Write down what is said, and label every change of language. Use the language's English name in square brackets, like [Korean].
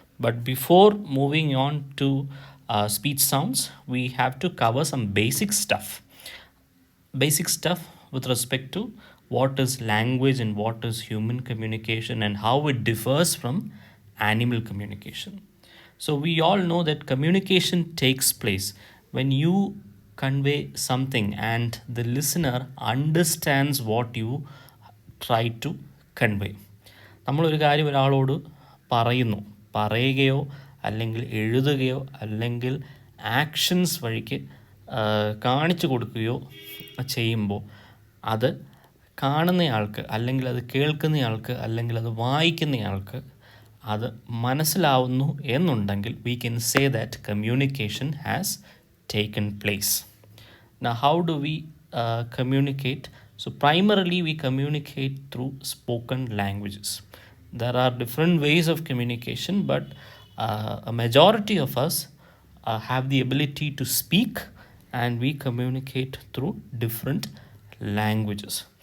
[English] But before moving on to speech sounds, we have to cover some basic stuff with respect to what is language and what is human communication and how it differs from animal communication. So, we all know that communication takes place when you convey something and the listener understands what you try to convey. [Malayalam] നമ്മളൊരു കാര്യം ഒരാളോട് പറയുകയോ അല്ലെങ്കിൽ എഴുതുകയോ അല്ലെങ്കിൽ actions വഴിക്ക് കാണിച്ചു കൊടുക്കുകയോ ചെയ്യുമ്പോൾ അത് കാണുന്നയാൾക്ക് അല്ലെങ്കിൽ അത് കേൾക്കുന്നയാൾക്ക് അല്ലെങ്കിൽ അത് വായിക്കുന്നയാൾക്ക് അത് മനസ്സിലാവുന്നു എന്നുണ്ടെങ്കിൽ [English] we can say that communication has taken place. Now, how do we communicate? So, primarily, we communicate through spoken languages. There are different ways of communication, but a majority of us have the ability to speak, and we communicate through different languages.